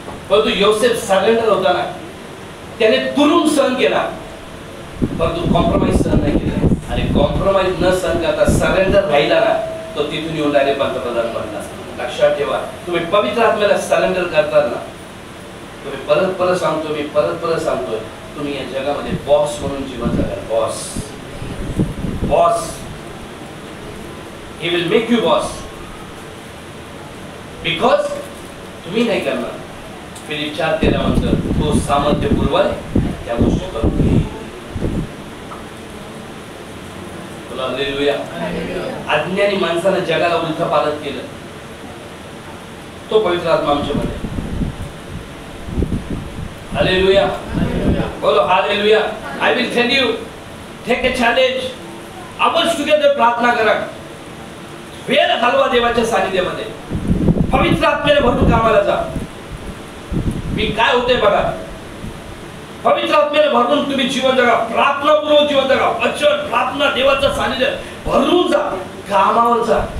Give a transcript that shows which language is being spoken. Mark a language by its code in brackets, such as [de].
[mr] परंतु योसेफ सरेंडर होता ना, त्याने तुरुंग सहन केला, परंतु कॉम्प्रोमाइज सहन नाही केला. आणि कॉम्प्रोमाइज न सहन करता सरेंडर राहिला ना, तो तिथून येऊन डायरेक्ट पंतप्रधान बनला. लक्षात ठेवा, तुम्ही पवित्र आत्म्याला सरेंडर करताना तुम्ही परत सांगतो, मी परत सांगतोय, तुम्ही या जगामध्ये बॉस म्हणून जीवन जगा. [en] boss he will make you boss because [mr] तुम्ही नाही करणार. फिलिप 4:13 म्हणतात, तो सामर्थ्य पुरवाय त्या गोष्टी करून घे. हालेलुया. अज्ञानी माणसानं जगाला उलथं पालट केलं, तो पवित्र आत्मा आमच्यामध्ये. हालेलुया, बोलो hallelujah. [en] I will tell you, take a challenge. [mr] आपण टुगेदर प्रार्थना करा, वेळ घालवा देवाच्या सानिध्यामध्ये, पवित्र आत्म्याने भरून कामाला जा. मी काय होते बघा, पवित्र आत्म्याने भरून तुम्ही जीवन जगा, प्रार्थनापूर्वक जीवन जगा, वचन प्रार्थना देवाचं सानिध्य भरून जा, कामावर जा.